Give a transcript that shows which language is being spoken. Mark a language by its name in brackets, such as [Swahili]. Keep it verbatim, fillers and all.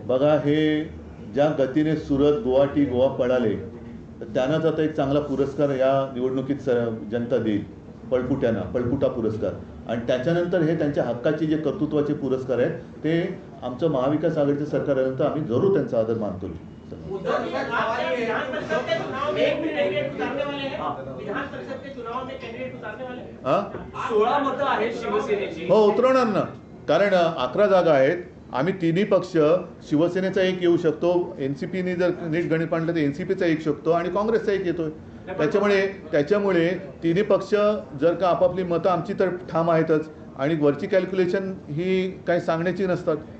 [Marathi] बघा हे ज्या गतीने सुरत गुवाहाटी गोवा पळाले तर त्यांनाच आता एक चांगला पुरस्कार या निवडणुकीत सर जनता देईल, पळपुट्यांना, पळपुटा पुरस्कार. आणि त्याच्यानंतर हे त्यांच्या हक्काचे जे कर्तृत्वाचे पुरस्कार आहेत ते आमचं महाविकास आघाडीचं सरकार आल्यानंतर आम्ही जरूर त्यांचा आदर मान करू. [Hindi] उद्धव जी, आप क्या विधान परिषद के चुनाव में एक भी कैंडिडेट उतारने वाले हैं? विधान परिषद के चुनाव में कैंडिडेट उतारने वाले हैं? हां [Marathi] सोळा मतं आहेत शिवसेनेची. हो उतरवणार ना, कारण अकरा जागा आहेत. आम्ही तिन्ही पक्ष, शिवसेनेचा एक येऊ शकतो, एन सी पीने जर नीट गणित मांडलं तर एन सी पीचा एक शकतो आणि काँग्रेसचा एक येतोय. त्याच्यामुळे त्याच्यामुळे तिन्ही पक्ष जर का आपापली मतं, आमची तर ठाम आहेतच आणि वरची कॅल्क्युलेशन ही काही सांगण्याची नसतात.